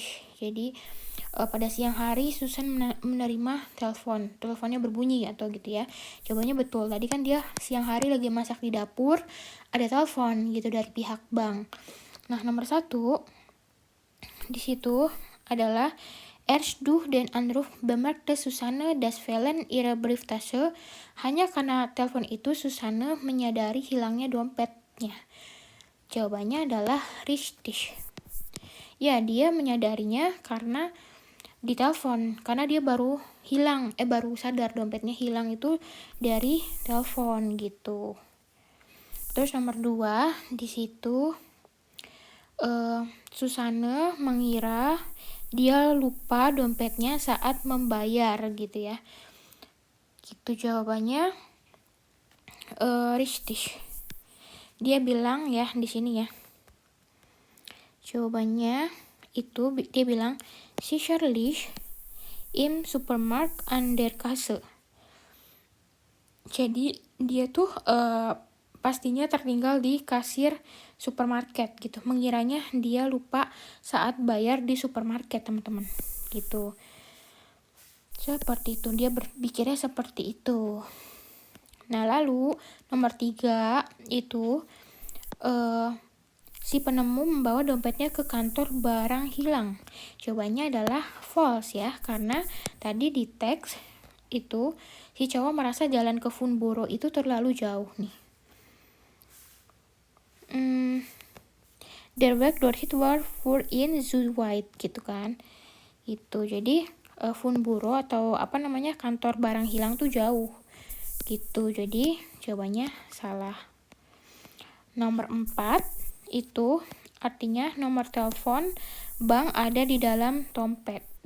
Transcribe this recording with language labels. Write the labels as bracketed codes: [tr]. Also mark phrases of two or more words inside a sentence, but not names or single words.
[id] Jadi pada siang hari Susan menerima teleponnya berbunyi atau gitu ya. Jawabannya betul. Tadi kan dia siang hari lagi masak di dapur, ada telepon gitu dari pihak bank. Nah nomor 1 di situ adalah [de] erst durch den Anruf bemerkte Susanne das Fehlen ihrer Brieftasche. [id] Hanya karena telepon itu Susanne menyadari hilangnya dompetnya. Jawabannya adalah richtig. Ya, dia menyadarinya karena ditelepon, karena dia baru sadar dompetnya hilang itu dari telepon gitu. Terus nomor 2 di situ Susanne mengira dia lupa dompetnya saat membayar gitu ya. Gitu jawabannya richtig. Dia bilang ya di sini ya. Jawabannya itu dia bilang [de] sicherlich im Supermarkt an der Kasse. [id] Jadi dia tuh pastinya tertinggal di kasir supermarket gitu. Mengiranya dia lupa saat bayar di supermarket, teman-teman. Gitu. Seperti itu, dia berpikirnya seperti itu. Nah, lalu nomor 3 itu si penemu membawa dompetnya ke kantor barang hilang. Jawabannya adalah false ya, karena tadi di teks itu si cowok merasa jalan ke Funboro itu terlalu jauh nih. [de] Der Weg dorthin war für ihn zu weit [id] gitu kan. Itu jadi Funboro atau kantor barang hilang tuh jauh gitu. Jadi jawabannya salah. Nomor 4 itu artinya nomor telepon bank ada di dalam dompet.